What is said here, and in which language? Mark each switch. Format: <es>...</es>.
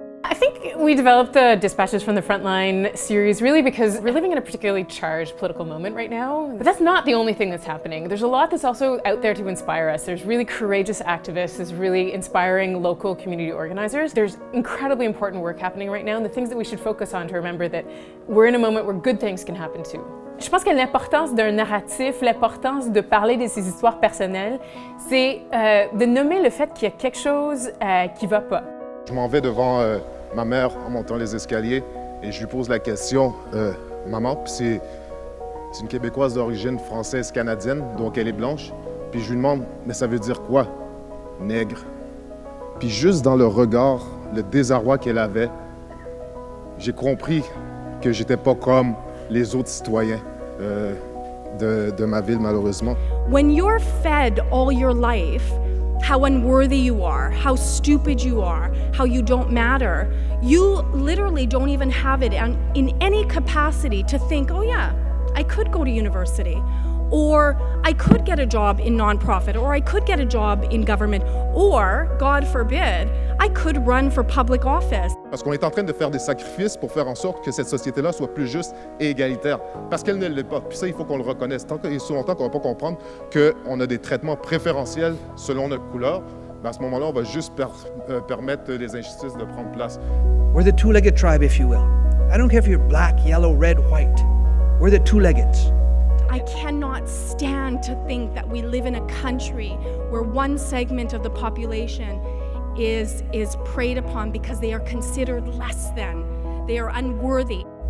<en>I think we developed the Dispatches from the Frontline series really because we're living in a particularly charged political moment right now. But that's not the only thing that's happening. There's a lot that's also out there to inspire us. There's really courageous activists, there's really inspiring local community organizers. There's incredibly important work happening right now, and the things that we should focus on to remember that we're in a moment where good things can happen too.</en> <fr>Je pense que l'importance d'un narratif, l'importance de parler de ses histoires personnelles, c'est de nommer le fait qu'il y a quelque chose qui va pas. Je m'en vais devant ma mère en montant les escaliers et je lui pose la question, maman, puis c'est une Québécoise d'origine française-canadienne, donc elle est blanche, puis je lui demande, mais ça veut dire quoi, nègre? Puis juste dans le regard, le désarroi qu'elle avait, j'ai compris que j'étais pas comme les autres citoyens de ma ville, malheureusement.</fr> <en>When you're fed all your life how unworthy you are, how stupid you are, how you don't matter, you literally don't even have it in any capacity to think, oh yeah, I could go to university, or I could get a job in nonprofit, or I could get a job in government, or, God forbid, I could run for public office.</en> <fr>Parce qu'on est en train de faire des sacrifices pour faire en sorte que cette société-là soit plus juste et égalitaire. Parce qu'elle ne l'est pas. Puis ça, il faut qu'on le reconnaisse. Tant et si longtemps qu'on ne va pas comprendre qu'on a des traitements préférentiels selon notre couleur, ben à ce moment-là, on va juste permettre les injustices de prendre place.</fr> <en>We're the two-legged tribe, if you will. I don't care if you're black, yellow, red, white. We're the two-leggeds. I cannot stand to think that we live in a country where one segment of the population is preyed upon because they are considered less than, they are unworthy.</en>